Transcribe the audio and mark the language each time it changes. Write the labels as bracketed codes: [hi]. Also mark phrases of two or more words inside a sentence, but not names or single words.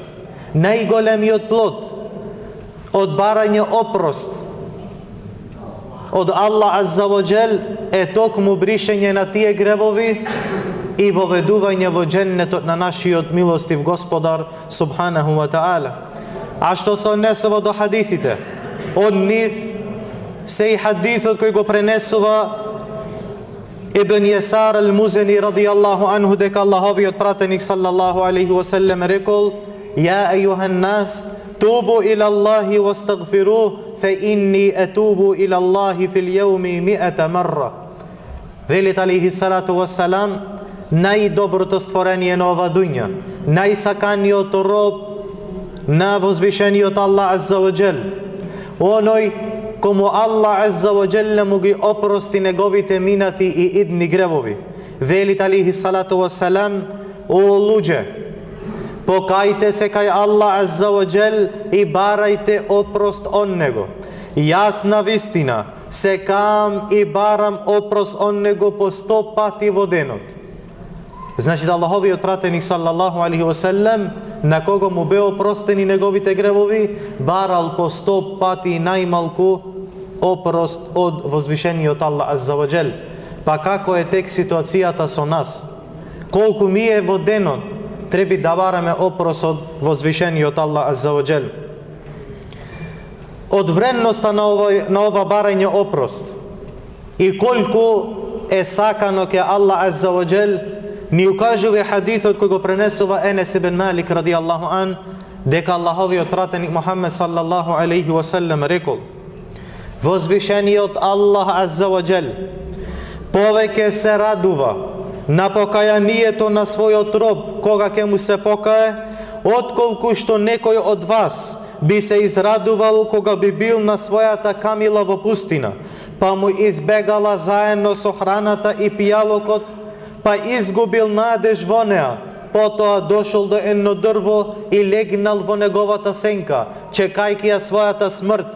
[mk] Најголемиот плод од барање опрост од [ar] الله عز وجل [mk] е токму бришење на тие гревови и воведување во џеннетот на нашиот милостив Господар [ar] سبحانه وتعالى. [mk] А што се однесува до хадисите, од нив се и хадисот кој го пренесува Ибн Јесар ал-Музени [ar] رضي الله عنه, [mk] дека Аллаховиот пратеник [ar] صلى الله عليه وسلم [mk] рекол: [ar] "يا أيها الناس, توبوا إلى الله واستغفروا فإني أتوب إلى الله في اليوم مائة مرة." Велит عليه الصلاة والسلام, [mk] најдоброто створение на ова дуња, најсаканиот роб на возвишениот [ar] الله عز وجل, [mk] оној кому [ar] الله عز وجل [mk] му ги опрости неговите минати и идни гревови. [ar] Велит عليه الصلاة والسلام: [mk] "О луѓе, покајте се кај [ar] الله عز وجل [mk] и барајте опрост од него. Јас на вистина се кам и барам опрост од него по 100 пати во денот." Значи да Аллаховиот пратеник [ar] صلى الله عليه وسلم, [mk] на кого му беа опростени неговите гревови, барал по 100 пати најмалку опрост од возвишениот [ar] الله عز وجل. [mk] Па како е тек ситуацијата со нас? Колку ние во денот треба да бараме опрост од возвишениот [ar] الله عز وجل? [mk] Од вредноста на ова барање опрост и колку е сакано ке [ar] الله عز وجل, [mk] ни укажува хадисот кој го пренесува Енес ибн Малик [ar] رضي الله عن, [mk] дека Аллаховиот пратеник Мухаммед [ar] صلى الله عليه وسلم [mk] рекол: "Возвишениот [ar] الله عز وجل [mk] повеќе се радува на покајанието на својот роб кога ќе му се покае, отколку што некој од вас би се израдувал кога би бил на својата камила во пустина, па му избегала заедно со храната и пијалокот, па изгубил надеж во неа, потоа дошол до едно дрво и легнал во неговата сенка, чекајќи ја својата смрт.